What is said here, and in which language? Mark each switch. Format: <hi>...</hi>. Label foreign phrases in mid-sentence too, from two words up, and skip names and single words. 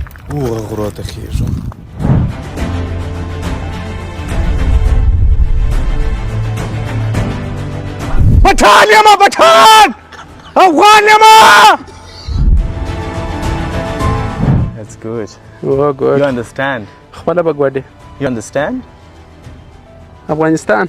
<ps>هغه غرو ته خیژو. پټان یمه پټان افغان یمه.</ps> <en>That's good. Oh, good. You understand?</en> <ps>خپله به ګوډې.</ps> <en>You understand?</en> <ps>افغانستان.</ps>